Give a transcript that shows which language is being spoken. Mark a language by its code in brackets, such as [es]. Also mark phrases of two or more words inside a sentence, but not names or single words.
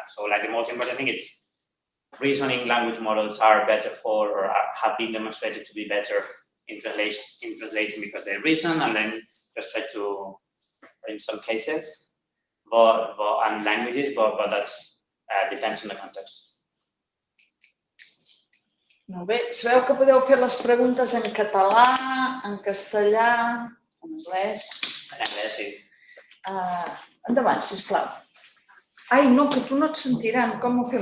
[en] So like the most important thing is reasoning language models are better for, or have been demonstrated to be better in translating because they reason, and then just try to, in some cases, and languages, but that depends on the context. [ca] Molt bé. Sabeu que podeu fer les preguntes en català, en castellà, en anglès. En anglès, sí. Endavant, sisplau. Ai, no, que tu no et sentiran. Com ho fem?